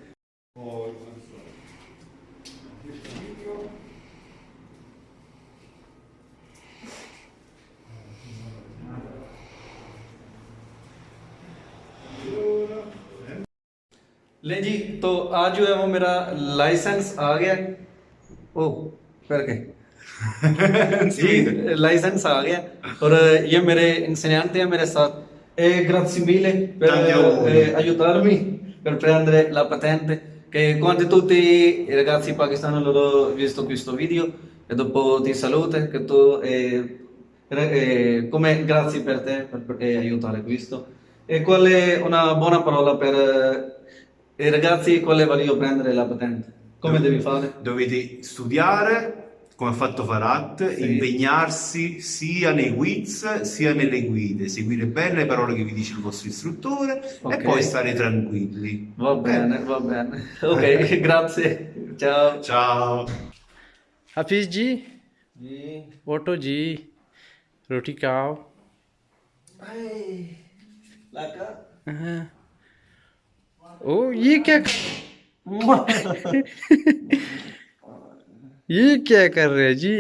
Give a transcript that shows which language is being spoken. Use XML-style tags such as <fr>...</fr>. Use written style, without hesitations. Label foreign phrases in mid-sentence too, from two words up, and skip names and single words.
<hi>ले जी, तो आज जो है वो मेरा लाइसेंस आ गया। ओ करके जी, लाइसेंस आ गया। और ये मेरे insegnanti हैं मेरे साथ।</hi> <it>Grazie mille per Tanti auguri. aiutarmi per prendere la patente. Che quanti tutti i ragazzi pakistani loro visto questo video e dopo ti saluto che tu come grazie per te per aiutare questo. E qual è una buona parola per i ragazzi quale voglio prendere la patente? Come devi fare? Dovete studiare, come ha fatto Farhat, Sì. impegnarsi sia nei quiz sia nelle guide, seguire bene le parole che vi dice il vostro istruttore Ok. e poi stare tranquilli. Va bene, va bene. Ok, grazie. Ciao. Ciao!</it> <hi>हाफिज जी, जी। ऑटो जी, रोटी खाओ। लगा। हाँ। ओ ये क्या ये क्या कर रहे हैं जी?</hi>